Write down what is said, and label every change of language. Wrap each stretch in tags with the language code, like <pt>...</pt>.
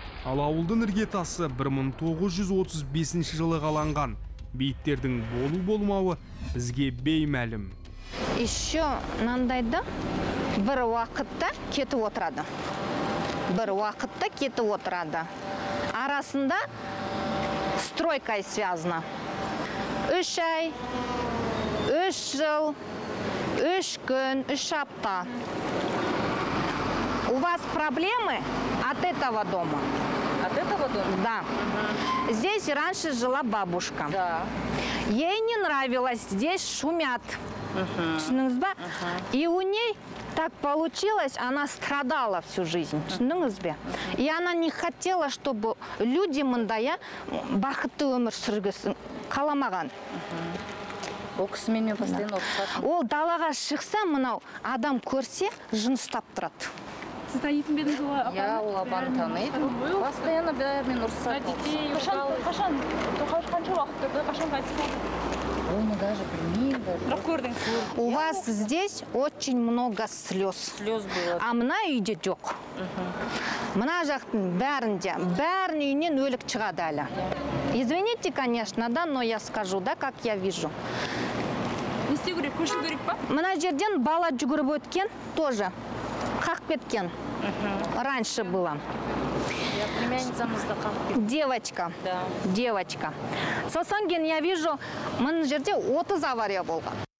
<kk>Ал ауылдың іргетасы 1935 жылы қаланған. Бейіттердің болу-болмауы бізге беймәлім. Еще мынандайды бір уақытта кетіп отырады. Бір уақытта кетіп отырады. Арасында</kk> <ru>стройкой связано.</ru> <kk>3 ай, 3 жыл, 3 күн, 3 апта.</kk> <ru>У вас проблемы от этого дома? От этого дома? Да. Здесь раньше жила бабушка. Да. Ей не нравилось, здесь шумят.</ru> <kk>Түсіндіңіз бе?</kk> <ru>И у ней так получилось, она страдала всю жизнь.</ru> <kk>Түсіндіңіз бе?</kk> <ru>И она не хотела, чтобы люди</ru> <kk>мындая бақытты өмір сүргісін қаламаған. Ол кісімен постоянно ұрсатын. Ол далаға шықса, мынау адам көрсе, жын ұстап тұрады. Сіз танитын бе едіңіз ол? Я ол апаны таниды. Постоянно бәрімен ұрсатын. Детей, қашан? Қанша уақыт тұрды? Қашан қайтыс болды? Оны даже білмеймін. Бірақ көрдіңіз.</kk> <ru>У вас здесь очень много слез. Слез было.</ru> <kk>А мына үйде жоқ. Мына жақтың бәрінде, бәрін үйінен өлік шығады әлі.</kk> <ru>Извините, конечно, да, но я скажу, да, как я вижу.</ru> <kk>Не істеу керек, көшу керек па? Мына жерден бала жүгіріп өткен, тоже қақ кеткен.</kk> <ru>Раньше было.</ru> <kk>Я племянницамызды қағып.</kk> <ru>Девочка. Да. Девочка.</ru> <kk>Сосын кейін</kk> <ru>я вижу,</ru> <kk>мына жерде 30 авария болған.</kk>